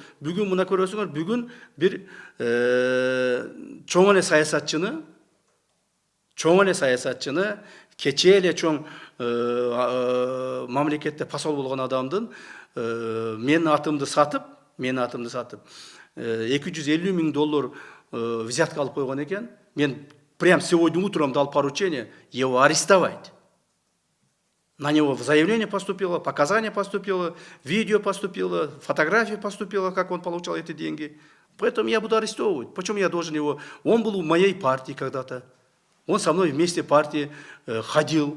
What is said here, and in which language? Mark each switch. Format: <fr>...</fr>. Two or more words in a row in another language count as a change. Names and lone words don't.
<ky>Бүгүн мына көрөсүңөр, бүгүн бир чоң эле саясатчыны, кечээ эле чоң мамлекетте посол болгон адамдын менин атымды сатып, 250 000 доллар взятка алып койгон экен.</ky> <ru>Мен прям сегодня утром дал поручение его арестовать. На него заявление поступило, показания поступило, видео поступило, фотографии поступило, как он получал эти деньги. Поэтому я буду арестовывать. Почему я должен его? Он был в моей партии когда-то. Он со мной вместе в партии ходил.</ru>